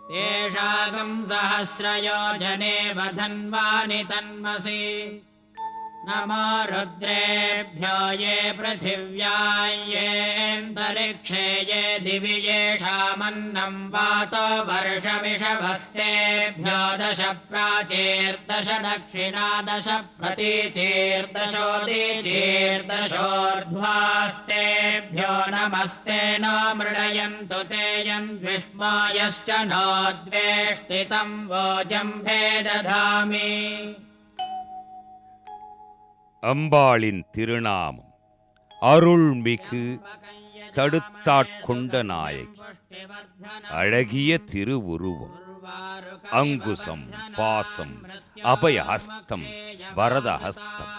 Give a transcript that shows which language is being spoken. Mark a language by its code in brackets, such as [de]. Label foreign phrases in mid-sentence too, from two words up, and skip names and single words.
[sa] तेषागं सहस्रयोजने वधन्वानि तन्मसि नमो रुद्रेभ्यो ये पृथिव्यां येऽन्तरिक्षे ये दिवि येषामन्नं वातो वर्षमिषभस्तेभ्यो दश प्राचीर्दश दक्षिणा दश प्रतीचीर्दशोदीचीर्दशोर्ध्वास्तेभ्यो नमस्ते न मृडयन्तु ते यन्विष्मायश्च नो द्वेष्टितं वोजम्भे दधामि [ta] அம்பாளின் திருநாமம் அருள்மிகு தடுத்தாட்கொண்ட நாயகி. அழகிய திருவுருவம், அங்குசம், பாசம், அபயஹஸ்தம், வரதஹஸ்தம்.